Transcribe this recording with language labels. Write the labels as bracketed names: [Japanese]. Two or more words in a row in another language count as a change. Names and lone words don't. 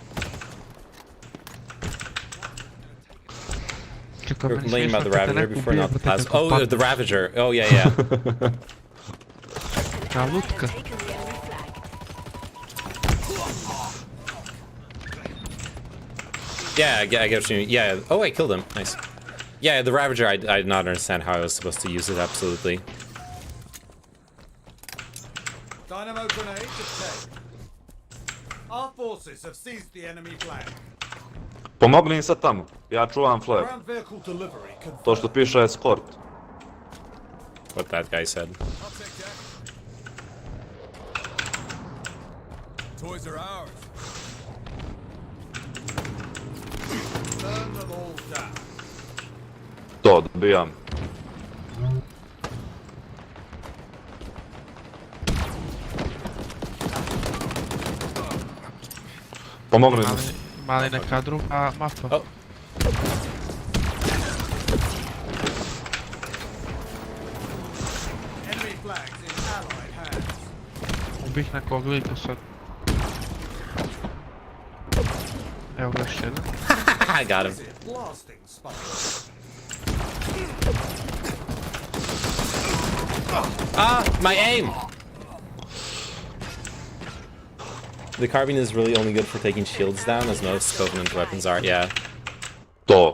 [Serbian] Čekaj, [English] You're [Serbian] meni [English] complaining [Serbian] smiješno [English] about the [Serbian] kad te [English] Ravager [Serbian] neko [English] before [Serbian] ubije, [English] not the [Serbian] brate, [English] plasma. [Serbian] kako [English] Oh, [Serbian] padne. [English] the Ravager. Oh, yeah, yeah. An [Serbian] Kao [English] ally [Serbian] lutka. [English] had taken the enemy flag. Yeah, I get what you mean. Yeah. Oh, I killed him. Nice. Yeah, the Ravager, I did not understand how I was supposed to use it, absolutely. Dynamo grenade detect. Our forces have seized the enemy flag. [Serbian] Pomogni im sad tamo. Ja čuvam flag. [English] Ground vehicle delivery confirmed. [Serbian] To što piše escort. [English] What that guy said. I'll take that. Toys are ours. Burn them all down. [Serbian] To, dobijam. Pomogni mi. Mali neka druga mapa. Oh. [English] Enemy flags in allied hands. [Serbian] Ubih nekog lika sad. Evo ga još jedan. [English] I got him. Is it blasting spike? Ah, my aim! The carbine is really only good for taking shields down, as most Covenant weapons are. Yeah. [Serbian] To.